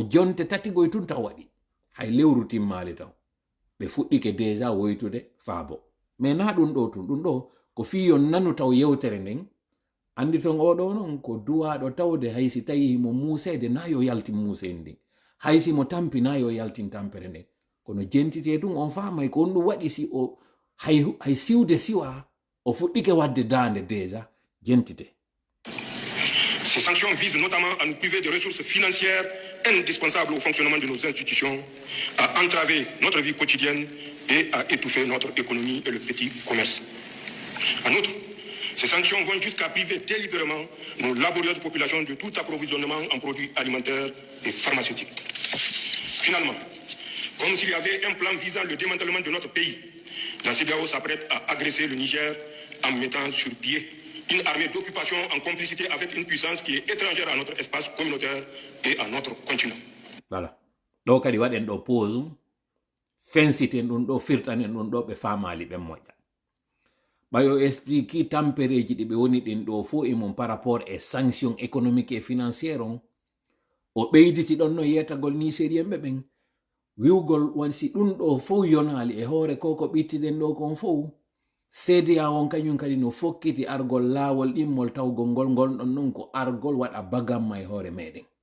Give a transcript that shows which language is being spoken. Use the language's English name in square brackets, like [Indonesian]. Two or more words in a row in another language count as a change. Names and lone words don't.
[Fula] jonte tati goy tun taw waɗi hay lewru timmali taw ɓe fuɗɗike déjà woytude faabo mais na ɗum ɗo tun ɗum ɗo ko fiyon nanu taw yewtere nden andi ton oɗo noon ko duwaɗo tawde haysi tawi mo musede na yo yaltin musede ndin haysi mo tampi na yo yaltin tampere nden kono jentite ɗum on famay ko on ɗum waɗi si o hay siwde siwa o fuɗɗike wadde dande déjà jentite. [French] Ces sanctions visent notamment à nous priver de ressources financières indispensables au fonctionnement de nos institutions, à entraver notre vie quotidienne et à étouffer notre économie et le petit commerce. En outre, ces sanctions vont jusqu'à priver délibérément nos laborieuses populations de tout approvisionnement en produits alimentaires et pharmaceutiques. Finalement, comme s'il y avait un plan visant le démantèlement de notre pays, la CEDEAO s'apprête à agresser le Niger en mettant sur pied une armée d'occupation en complicité avec une puissance qui est étrangère à notre espace communautaire et à notre continent. Voilà. Donc, il y a une pause. [Fula] Fensiten ɗum ɗo firtanen ɗum ɗo ɓe famali ɓen moƴƴa ɓayo explique tampereji ɗi ɓe woni ɗin ɗo fo e mum [French] par rapport [Fula] e [French] sanction économique et financiére [Fula] on o ɓeyditi ɗon no yetagol nigérien ɓe ɓen wiwgol wansi ɗum ɗo fof yonali e hoore ko ɓittiden ɗo kon fof CEDEAO on kañum kadi no fokkiti argol laawol ɗimmol tawgol ngol gonɗon non ko argol waɗa bagamma e hoore meɗen